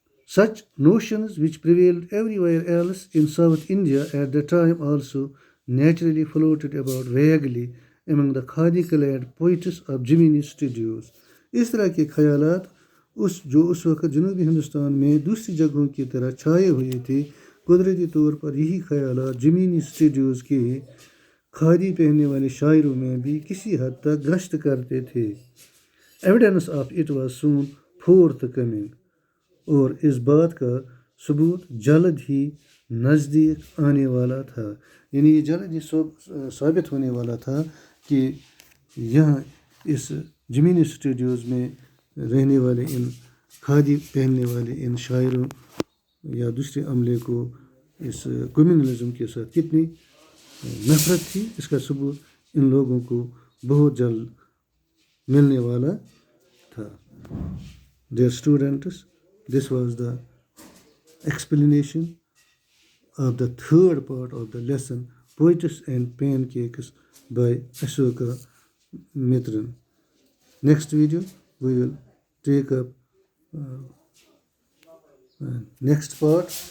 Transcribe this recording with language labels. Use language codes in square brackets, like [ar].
[en] Such notions which prevailed everywhere else in South India at the time also naturally floated about vaguely among the khadi-clad poets of Jiminy studios. [ur] اس طرح کے خیالات جو اس وقت جنوبی ہندوستان میں دوسری جگہوں کی طرح چھائے ہوئے تھے، قدرتی طور پر یہی خیالات جمینی اسٹوڈیوز کے کھادی پہننے والے شاعروں میں بھی کسی حد تک گشت کرتے تھے. [en] Evidence of it was soon forthcoming. [ur] اور اس بات کا ثبوت جلد ہی نزدیک آنے والا تھا. یعنی یہ جلد ہی ثابت ہونے والا تھا کہ یہاں اس جمینی اسٹوڈیوز میں رہنے والے ان کھادی پہننے والے ان شاعروں یا دوسرے عملے کو اس کمیونلزم کے ساتھ کتنی نفرت تھی. اس کا ثبوت ان لوگوں کو بہت جلد ملنے والا تھا. [en] Dear students, this was the explanation of the third part of the lesson, Poets and Pancakes by Ashoka Mitran. Next video, we will take up next part.